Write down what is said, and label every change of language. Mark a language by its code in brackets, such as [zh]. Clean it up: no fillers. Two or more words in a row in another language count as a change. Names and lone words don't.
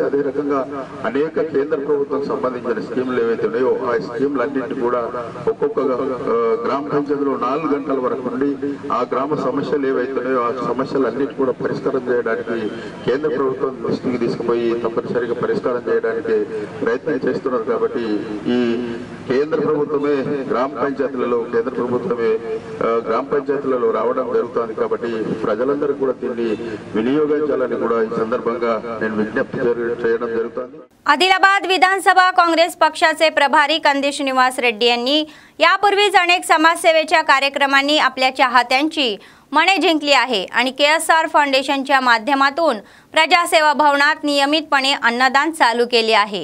[te] అదే రకంగా అనేక కేంద్ర ప్రభుత్వం సంబంధించిన స్కీములు ఏవైతే ఉన్నాయో ఆ స్కీములన్నింటినీ కూడా ఒక్కొక్క గ్రామ పంచాయతీలో 4 గంటల వరకు ఉండి ఆ గ్రామ సమస్యలు ఏవైతున్నాయో ఆ సమస్యలన్నిటి కూడా పరిష్కారం చేయడానికి కేంద్ర ప్రభుత్వం దృష్టికి తీసుకుపోయి తప్పనిసరిగా పరిష్కారం చేయడానికి ప్రయత్నం చేస్తున్నారు. కాబట్టి ఈ కేంద్ర ప్రభుత్వమే గ్రామ పంచాయతీలలో గ్రామ పంచాయతీలలో రావడం జరుగుతుంది. కాబట్టి ప్రజలందరూ కూడా దీన్ని వినియోగించాలని కూడా ఈ సందర్భంగా నేను విజ్ఞప్తి చేయడం जరుగుతుంది. [mr] आदिलाबाद विधानसभा काँग्रेस पक्षाचे प्रभारी कंदी श्रीनिवास रेड्डी यांनी यापूर्वीच अनेक समाजसेवेच्या कार्यक्रमांनी आपल्या चाहत्यांची मने जिंकली आहे आणि KSR फाउंडेशनच्या माध्यमातून प्रजासेवा भवनात नियमितपणे अन्नदान चालू केले आहे.